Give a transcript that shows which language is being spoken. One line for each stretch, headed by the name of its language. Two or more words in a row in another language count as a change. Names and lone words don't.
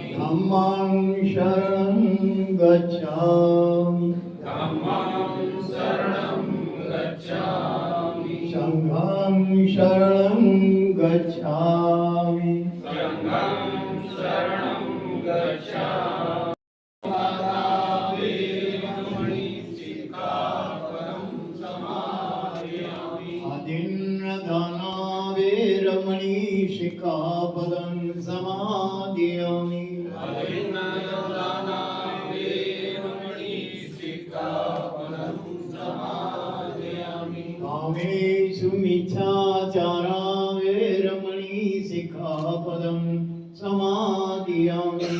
Pali: धम्मं शरणं गच्छामि धम्मं शरणं गच्छामि संघं शरणं गच्छामि संघं शरणं गच्छामि आदिन्नदाना वेरमणि शिखापदं समादयामि कामेषु मिथ्याचारा वेरमणि शिखापदं समादयामि